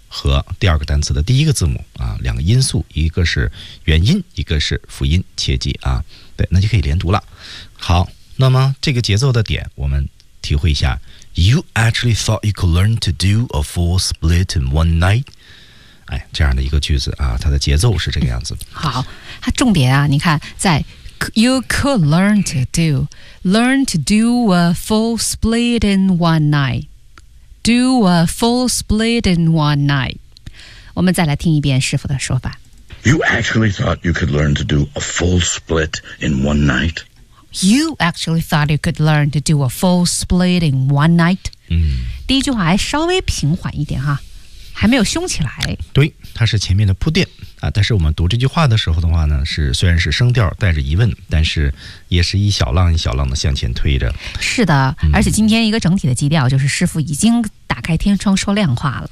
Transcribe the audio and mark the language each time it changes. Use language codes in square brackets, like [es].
[zh] 和第二个单词的第一个字母啊，两个因素，一个是元音，一个是辅音，切记啊，对，那就可以连读了。好，那么这个节奏的点我们体会一下。 [en] You actually thought you could learn to do a full split in one night? [zh] 哎，这样的一个句子啊，它的节奏是这个样子。好，它重点啊，你看在 [en] you could learn to do a full split in one night。Do a full split in one night. [zh] 我们再来听一遍师傅的说法。 [en] You actually thought you could learn to do a full split in one night? You actually thought you could learn to do a full split in one night?、嗯、 [zh] 第一句话还稍微平缓一点哈，还没有凶起来。对，它是前面的铺垫、啊、但是我们读这句话的时候的话呢，是虽然是声调带着疑问，但是也是一小浪一小浪的向前推着。是的、嗯、而且今天一个整体的基调就是师傅已经打开天窗说亮话了。